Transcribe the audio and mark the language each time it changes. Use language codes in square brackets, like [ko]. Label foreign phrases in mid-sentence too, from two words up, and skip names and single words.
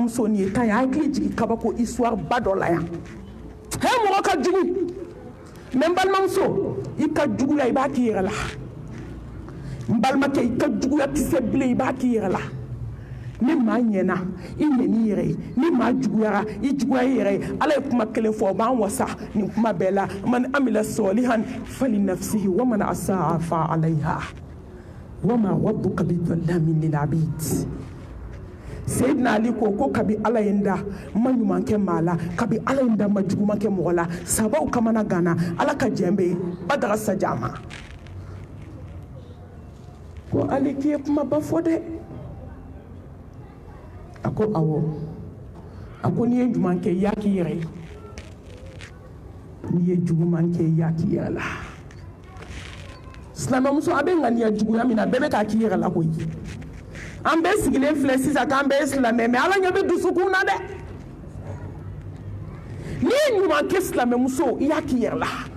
[bm] nin ye tan ye a hakili jigin kabako histoire ba dɔ la yan mɔgɔ ka jugu mais n balimamuso i ka juguya i b'a k'i yɛrɛ la n balimakɛ i ka juguya tɛ se bilen i b'a k'i yɛrɛ la ni maa ɲɛna i ɲɛn'i yɛrɛ ye ni maa juguyara i juguya i yɛrɛ ye ala ye kuma kelen fɔ o b'an wasa nin kuma bɛɛ la [ar] من عمل صالحا فلنفسه ومن أساء فعليها وما ربك بظلام للعبيد [bm] Seydina Ali ko kabi ala ye n da ma ɲuman kɛ maa la kabi ala ye n da ma juguman kɛ mɔgɔ la sabaw kamana gana ala ka jɛn bɛ yen badaga saja ma ko Ali k'i ye kumaba fɔ dɛ a ko awɔ a ko n'i ye ɲuman kɛ i y'a k'i yɛrɛ ye n'i ye juguman kɛ i y'a k'i yɛrɛ la silamɛmuso a bɛ ŋaniya juguya min na bɛɛ bɛ k'a k'i yɛrɛ la koyi an bɛɛ sigilen filɛ sisan k'an bɛɛ ye silamɛ mais ala ɲɛ bɛ dusukun na dɛ n'i ye ɲuman kɛ silamɛmuso i y'a k'i yɛrɛ la